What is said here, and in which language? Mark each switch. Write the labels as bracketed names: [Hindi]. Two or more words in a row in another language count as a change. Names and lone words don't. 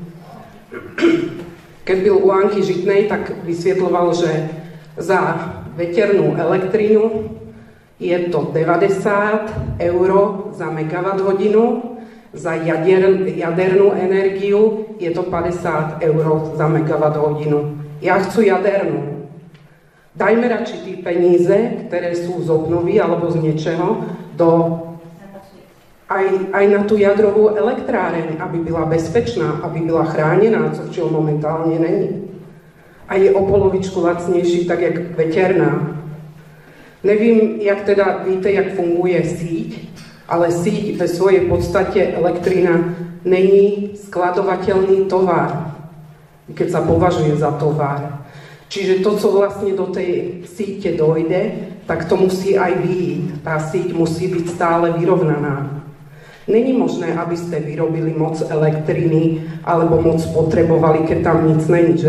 [Slovak] Keď byl u Anky Žitnej, tak vysvetľoval, že za veternú elektrinu je to 90 € za megawatt hodinu, za jadernú energiu je to 50 € za megawatt hodinu. Ja chcú jadernú. Dajme radši tí peníze, ktoré sú z obnovy alebo z niečeho, aj na tú jadrovú elektráreň, aby byla bezpečná, aby byla chránená, čo momentálne není. A je o polovičku lacnejší, tak jak veterná. [Czech] Nevím, jak teda víte, jak funguje síť, ale síť ve svojej podstate elektrina není skladovateľný tovar, keď sa považuje za tovar. [Slovak] Čiže to, co vlastne do tej síte dojde, tak to musí aj vyjít. Tá síť musí byť stále vyrovnaná. Není možné, aby ste vyrobili moc elektriny alebo moc potrebovali, keď tam nic není, že?